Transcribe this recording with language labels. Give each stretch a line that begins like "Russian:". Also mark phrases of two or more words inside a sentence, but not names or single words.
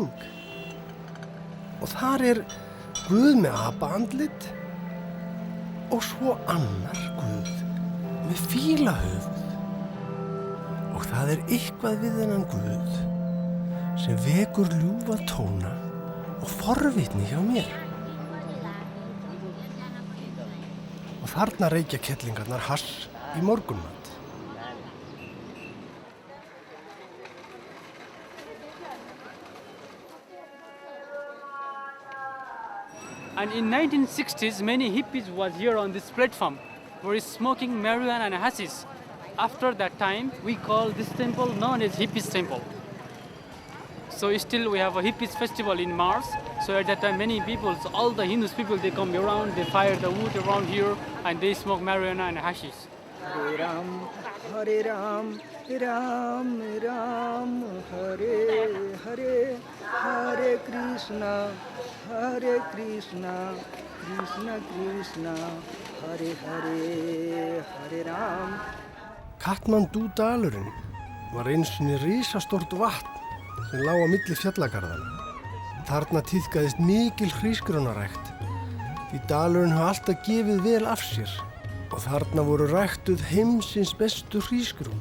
Icelandic: Og þar guð með apaandlit og svo annar guð með fílahöfuð. Og það eitthvað við þennan guð sem vekur ljúfa tóna og forvitni hjá mér. þarna reykja kettlingarnar hass í morgunmat.
English: And in 1960s, many hippies was here on this platform, were smoking marijuana and hashish. After that time, we call this temple known as Hippies Temple. So still we have a hippies festival in March. So at that time, many people, so all the Hindus people, they come around, they fire the wood around here, and they smoke marijuana and hashish.
Sanskrit: Hare Ram, Hare Ram, Ram Ram, Hare Hare, Hare Krishna, Krishna Krishna, Hare Hare, Hare Ram.
Icelandic: Katmandú dalurinn var einsinni risastórt vatn sem lá á milli fjallagarðana. Þarna tíðkaðist mikil hrísgrjónarækt því dalurinn hafa alltaf gefið vel af sér og þarna voru ræktuð heimsins bestu hrísgrjón.